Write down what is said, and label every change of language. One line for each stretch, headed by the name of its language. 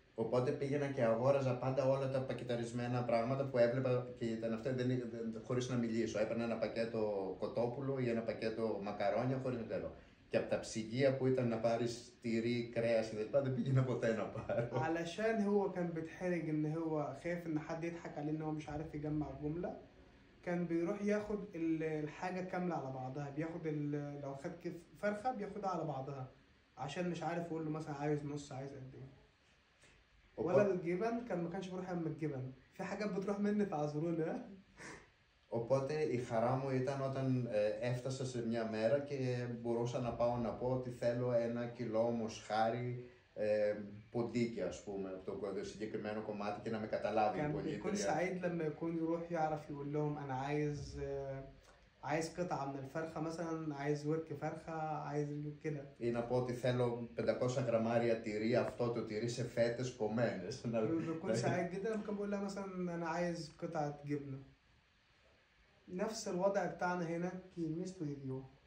Greek: Οπότε πήγαινα και αγόραζα πάντα όλα τα πακεταρισμένα πράγματα που έβλεπα και ήταν αυτά χωρίς να μιλήσω. Έπαιρνα ένα πακέτο κοτόπουλο ή ένα πακέτο μακαρόνια χωρίς να τέλω. Και από τα ψυγεία που ήταν να πάρεις τυρί, κρέας κλπ. Δεν πήγαινα ποτέ να πάρω.
Arabic: علشان هو كان بيتحرج إن هو خايف إن حد يضحك عليه إن هو مش عارف يجمع الجملة، كان بيروح ياخد الحاجة كاملة على بعضها. بياخد لو خد فرخة بياخدها على بعضها، عشان مش عارف يقول له مثلا عايز نص، عايز قد ايه. ولا الجبن كان ما كانش بيروح يعمل الجبن، في حاجات بتروح مني فاعذروني.
Greek: Οπότε η χαρά μου ήταν όταν έφτασα σε μια μέρα και μπορούσα να πάω να πω ότι θέλω 1 κιλό μοσχάρι ποντίκι, ας πούμε, από το συγκεκριμένο κομμάτι και να με καταλάβει η πολίτρια.
Arabic: يكون سعيد لما يكون يروح يعرف يقول لهم أنا عايز قطعة من الفرخة مثلا، عايز ورك فرخة، عايز كده.
Greek: Ή να πω ότι θέλω 500 γραμμάρια τυρί, αυτό το τυρί σε φέτες κομμένες.
Arabic: بيكون سعيد جدا لما كان بيقول لها مثلا أنا عايز قطعة جبنة. نفس الوضع بتاعنا هنا في ميستو يديو.